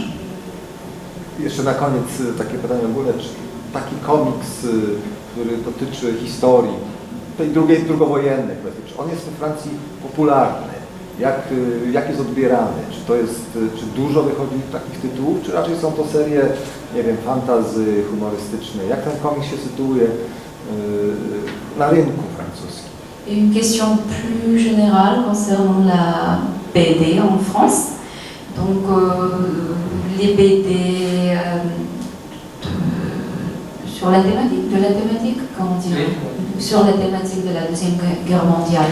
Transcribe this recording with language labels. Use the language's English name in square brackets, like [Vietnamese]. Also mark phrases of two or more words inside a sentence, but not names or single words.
[Polish] Jeszcze na koniec takie pytanie ogólne, czy taki komiks, który dotyczy historii, tej drugowojennej, czy on jest we Francji popularny? Jak jest odbierany? Czy dużo wychodzi takich tytułów, czy raczej są to serie, nie wiem, fantasy, humorystyczne? Jak ten komiks się sytuuje na rynku francuskim? [French] Une question plus générale concernant la BD en France. Donc les BD sur la thématique, comment dire, sur la thématique de la Deuxième Guerre mondiale.